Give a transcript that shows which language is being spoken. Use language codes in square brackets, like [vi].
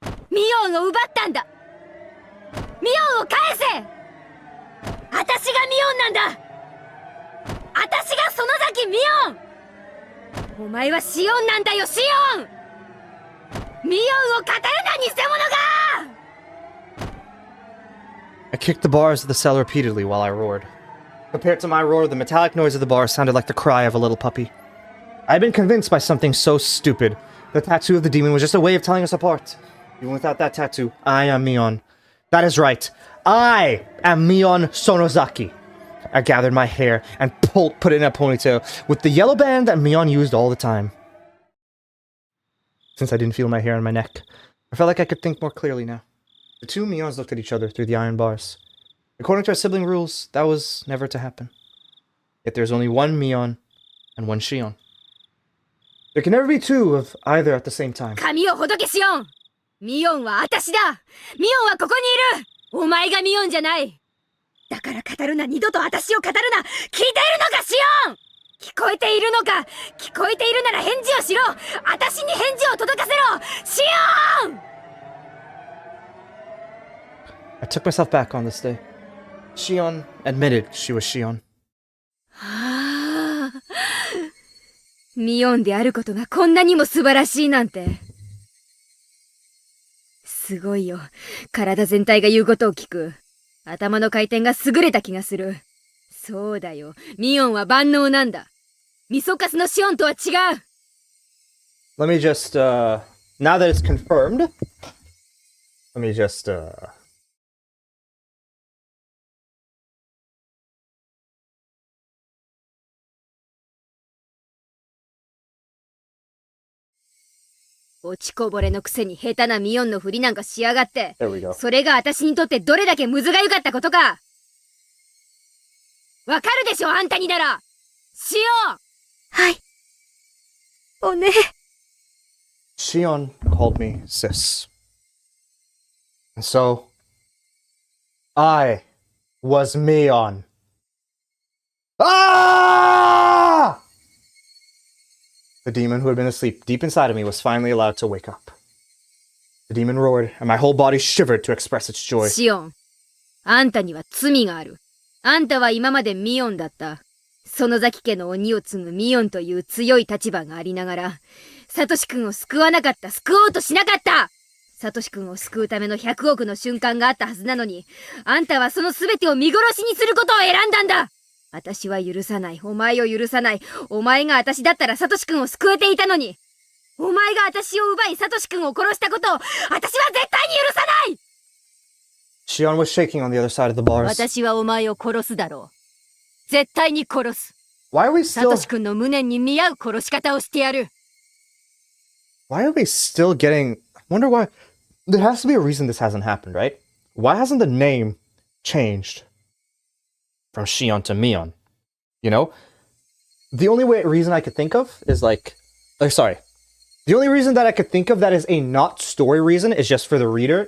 [ja] ミオンを奪ったんだ。ミオンを返せ。私がミオンなんだ。私が園崎ミオン。お前はシオンなんだよ、シオン。ミオンを語るな、偽物が。 [en] I kicked the bars of the cell repeatedly while I roared. Compared to my roar, the metallic noise of the bar sounded like the cry of a little puppy. I had been convinced by something so stupid. The tattoo of the demon was just a way of telling us apart. Even without that tattoo, I am Mion. That is right. I am Mion Sonozaki. I gathered my hair and put it in a ponytail with the yellow band that Mion used all the time. Since I didn't feel my hair on my neck, I felt like I could think more clearly now. The two Mions looked at each other through the iron bars. According to our sibling rules, that was never to happen. Yet there's only one Mion and one Shion. There can never be two of either at the same time. [ja] 髪をほどけシオン。ミオンは私だ。ミオンはここにいる。お前がミオンじゃない。だから語るな、二度と私を語るな。聞いているのか、シオン。聞こえているのか。聞こえているなら返事をしろ。私に返事を届かせろ。シオン。 [en] I took myself back on this day. Shion admitted she was Shion. [ja] はあ、ミオンであることがこんなにも素晴らしいなんて。すごいよ。体全体が言うことを聞く。頭の回転が優れた気がする。そうだよ。ミオンは万能なんだ。ミソカスのシオンとは違う。 [en] Let me just, now that it's confirmed, let me just, [ja] 落ちこぼれのくせに下手なミオンのふりなんかしやがって。 [en] there we go. [ja] それが私にとってどれだけむずがゆかったことか。わかるでしょ、あんたになら。シオン。はい。おね。 [en] Shion called me sis. And so, I was Mion. Ah! The demon who had been asleep deep inside of me was finally allowed to wake up. The demon roared, and my whole body shivered to express its joy. [ja] シオン、あんたには罪がある。あんたは今までミオンだった。園崎家の鬼を継ぐミオンという強い立場がありながら、サトシ君を救わなかった、救おうとしなかった。サトシ君を救うための100億の瞬間があったはずなのに、あんたはその全てを見殺しにすることを選んだんだ。私は許さない。お前を許さない。お前が私だったらサトシ君を救えていたのに。お前が私を奪いサトシ君を殺したことを、私は絶対に許さない。 [en] Shion was shaking on the other side of the bars. [ja] 私はお前を殺すだろう。絶対に殺す。 [en] Why are we [ja] サト [en] still... [ja] シ君の無念に見合う殺し方をしてやる。 [en] Why are we still getting... I wonder why... There has to be a reason this hasn't happened, right? Why hasn't the name changed from Shion to Mion? You know? The only reason I could think of is like... sorry. The only reason that I could think of that is a not story reason is just for the reader.